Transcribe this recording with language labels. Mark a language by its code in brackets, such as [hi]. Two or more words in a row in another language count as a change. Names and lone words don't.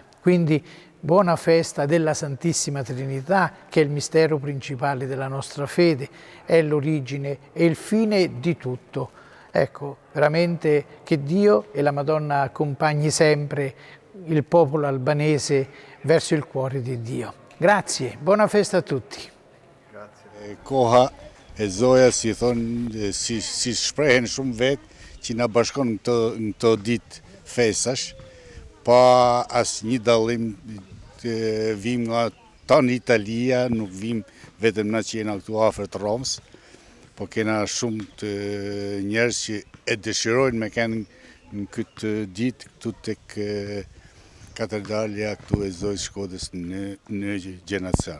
[it] Quindi buona festa della Santissima Trinità, che è il mistero principale della nostra fede, è l'origine e il fine di tutto. Ecco, veramente che Dio e la Madonna accompagni sempre il popolo albanese verso il cuore di Dio. Grazie, buona festa a tutti. [sq] Koha e zoja, si thonë, si shprehen shumë vetë, që na bashkon në këto ditë festash, pa asë një dallim, vim nga tanë Italia, nuk vim vetëm na që jena këtu afër të Romës, po kena shumë të njerëz që e dëshirojnë me kenë në këtë ditë këtu tek katedralja këtu e Zojës Shkodrës në Gjenacan.